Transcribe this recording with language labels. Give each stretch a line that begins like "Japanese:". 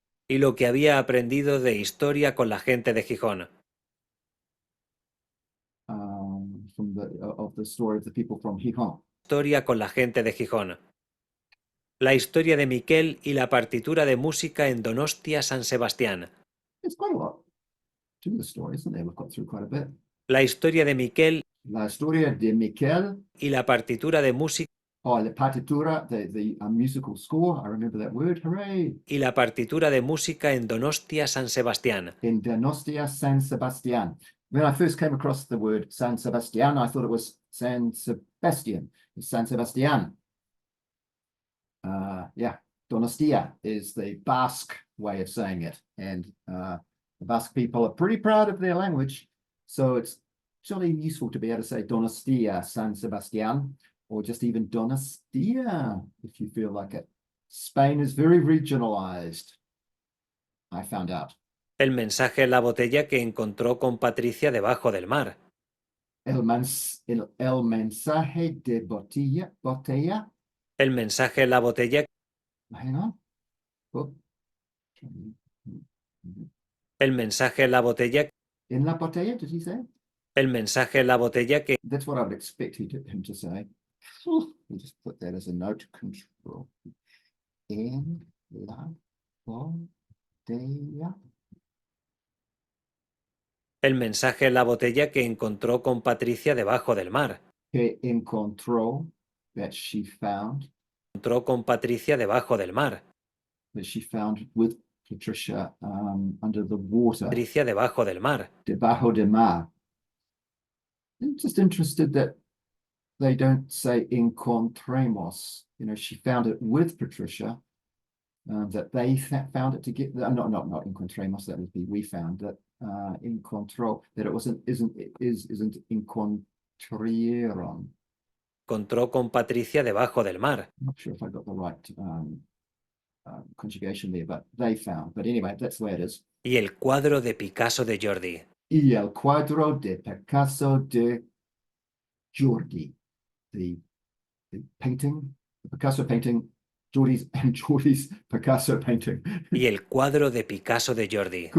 Spanish: y lo que había aprendido de historia con la gente de Gijón,
English: of the story of the people from Gijón.
Spanish: historia con la gente de Gijón. La historia de Miquel y la partitura de música en Donostia San Sebastián.
English: It's quite a lot to the story, isn't there? We've got through quite a bit.
Spanish: La historia de Miquel La historia de Miquel, y la partitura de música la partitura,
English: the musical score, I remember that word, hooray,
Spanish: y la partitura de música en Donostia San Sebastián.
English: in Donostia San Sebastian. When I first came across the word San Sebastian, I thought it was San Sebastian. It's San Sebastian. Yeah, Donostia is the Basque way of saying it. And the Basque people are pretty proud of their language. So it's really useful to be able to say Donostia San Sebastian, or just even Donostia, if you feel like it. Spain is very regionalized, I found out.
Spanish: El mensaje en la botella que encontró con Patricia debajo del mar. El mensaje de botella. El mensaje en la botella.
English: Hang on. Oh.
Spanish: El mensaje en la botella.
English: In
Spanish: la botella,
English: did he say?
Spanish: El mensaje en la botella que.
English: That's what I would expect him to say. We'll just put that as a note.
Spanish: Control. En la botella. El mensaje en la botella que encontró con Patricia debajo del mar. Que encontró,
English: that she found.
Spanish: Encontró con Patricia debajo del mar.
English: That she found with Patricia under the water.
Spanish: Patricia debajo del mar. Debajo de mar.
English: I'm just interested that they don't say encontremos. You know, she found it with Patricia. That they found it together. Not encontremos. That would be we found that encontró. That it isn't encontrieron.
Spanish: Encontró con Patricia debajo del mar.
English: I'm not sure if I got the right conjugation there, but they found. But anyway, that's the way it is.
Spanish: Y el cuadro de Picasso de Jordi. Y el cuadro de Picasso de Jordi.
English: The painting, the Picasso painting. Jordi's Picasso painting.
Spanish: Y el cuadro de Picasso de Jordi.